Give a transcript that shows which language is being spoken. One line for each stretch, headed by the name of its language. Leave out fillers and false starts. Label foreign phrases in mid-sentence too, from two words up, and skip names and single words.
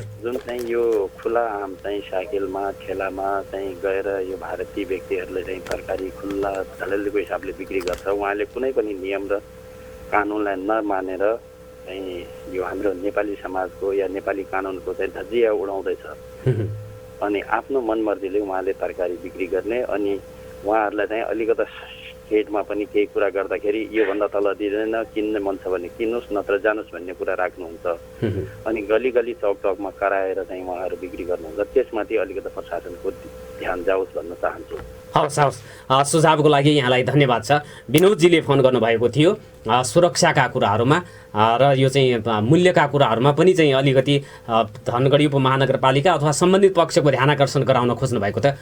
Nepali: जुन चाहिँ यो खुला आम चाहिँ साइकलमा ठेलामा चाहिँ गएर यो भारतीय व्यक्तिहरूले चाहिँ तरकारी खुल्ला झललको हिसाबले बिक्री गर्छ, उहाँले कुनै पनि नियम र कानुनलाई नमानेर चाहिँ यो हाम्रो नेपाली समाजको या नेपाली कानुनको चाहिँ धजिया उडाउँदैछ अनि आफ्नो मनमर्जीले उहाँले तरकारी बिक्री गर्ने अनि उहाँहरूलाई चाहिँ अलिकता हेडमा पनि केही कुरा गर्दाखेरि योभन्दा तल दिँदैन, किन्ने मन छ भने किन्नुहोस् नत्र जानुहोस् भन्ने कुरा राख्नुहुन्छ अनि गली गली चौक चौकमा कराएर चाहिँ उहाँहरू बिक्री गर्नुहुन्छ। त्यसमाथि अलिकति प्रशासनको ध्यान जाओस् भन्न चाहन्छु। हवस् हवस्, सुझावको लागि यहाँलाई धन्यवाद छ। विनोदजीले फोन गर्नुभएको थियो सुरक्षाका कुराहरूमा र यो चाहिँ मूल्यका कुराहरूमा पनि चाहिँ अलिकति धनगढी उपमहानगरपालिका अथवा सम्बन्धित पक्षको ध्यान आकर्षण गराउन खोज्नु भएको थियो।